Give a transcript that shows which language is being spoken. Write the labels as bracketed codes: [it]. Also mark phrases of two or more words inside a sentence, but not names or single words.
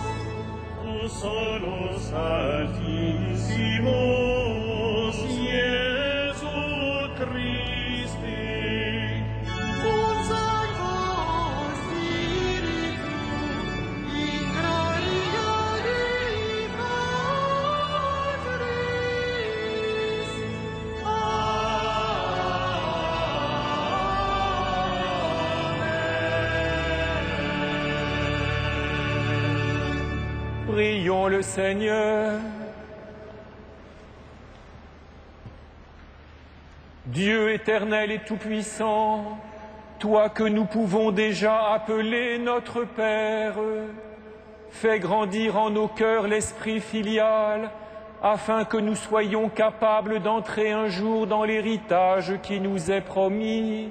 [la] tu solus altissimus, Iesu Christi, cum Sancto Spiritum, in gloria Dei Patris. [fr] Prions le Seigneur. Dieu éternel et tout-puissant, toi que nous pouvons déjà appeler notre Père, fais grandir en nos cœurs l'esprit filial, afin que nous soyons capables d'entrer un jour dans l'héritage qui nous est promis.